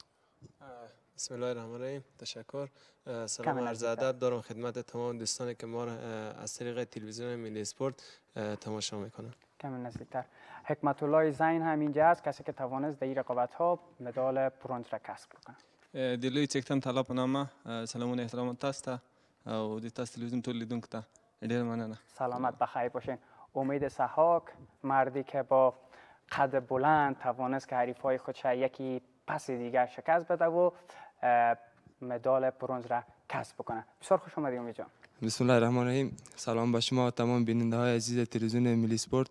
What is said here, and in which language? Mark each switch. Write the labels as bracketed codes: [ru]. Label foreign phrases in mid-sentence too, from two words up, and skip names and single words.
[ar] بسم الله الرحمن الرحیم. تشکر. [fa] سلام عرض ادب دارم خدمت تمام دوستانی که ما را از طریق تلویزیون ملی اسپورت تماشا میکنن. کمی نزدیکتر. حکمت الله زین هم اینجا است، کسی که توانست در این رقابت‌ها مدال برنز را کسب کنه. [ps] دلوی چکتن طلا په نامه سلامونه احترام تاسو ته او د تاسو تلویزیون ټول لیدونکو ته ډېر مننه. [fa] سلامت بخیر باشین. امید سحاک، مردی که با قد بلند توانست که حریفای خودش یکی پس دیگر شکست بده و مدال برنز را کسب بکنه. بسیار خوش آمدید امید جان. [ar] بسم الله الرحمن الرحیم. [fa] سلام به شما تمام بیننده های عزیز تلویزیون ملی اسپورت.